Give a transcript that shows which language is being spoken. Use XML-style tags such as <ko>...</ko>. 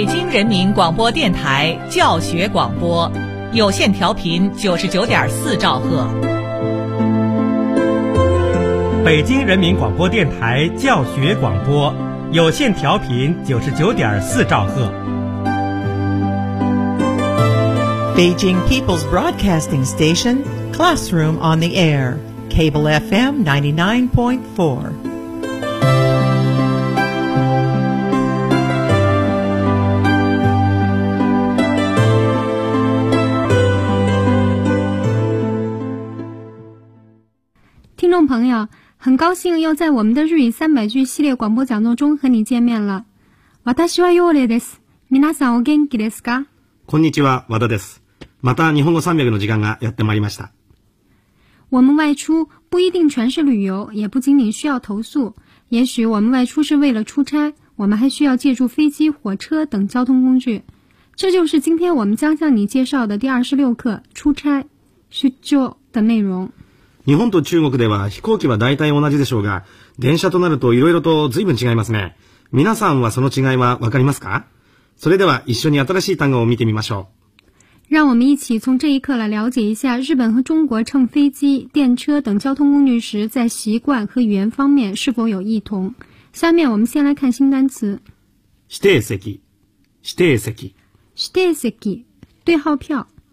<zh>人民广播电台教学广播，有线调频99.4兆赫。北京人民广播电台教学广播，有线调频99.4兆赫。</zh> <en>Beijing People's Broadcasting Station, Classroom on the Air, Cable FM 99.4.</en> <zh>Listeners, 朋友，很高兴又在我们的日语三百句系列广播讲座中和你见面了。</zh> <ja>私はヨーレです。皆さんお元気ですか？こんにちは、和田です。また日本語300の時間がやってまいりました。</ja> <zh>我们外出不一定全是旅游，也不仅仅需要投宿。也许我们外出是为了出差，我们还需要借助飞机、火车等交通工具。这就是今天我们将向你介绍的第26课“出差”出張的内容。</zh> <ja>日本と中国では飛行機は大体同じでしょうが、電車となるといろいろと随分違いますね。皆さんはその違いはわかりますか？それでは一緒に新しい単語を見てみましょう。</ja> <zh>让我们一起从这一课来了解一下日本和中国乘飞机、电车等交通工具时在习惯和语言方面是否有异同。下面我们先来看新单词。</zh> <ja>指定席、指定席、</ja> <zh>指定席、对号票。</zh>